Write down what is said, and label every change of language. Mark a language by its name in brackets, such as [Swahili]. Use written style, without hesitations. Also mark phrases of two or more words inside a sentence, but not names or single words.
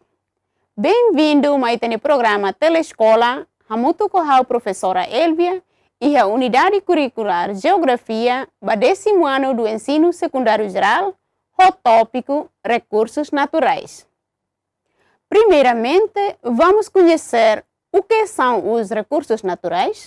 [Portuguese] Bem-vindo a este programa Telescola. Hamutu com a professora Elvia e a unidade curricular Geografia do 10º ano do ensino secundário geral, o tópico Recursos Naturais. Primeiramente, vamos conhecer o que são os recursos naturais.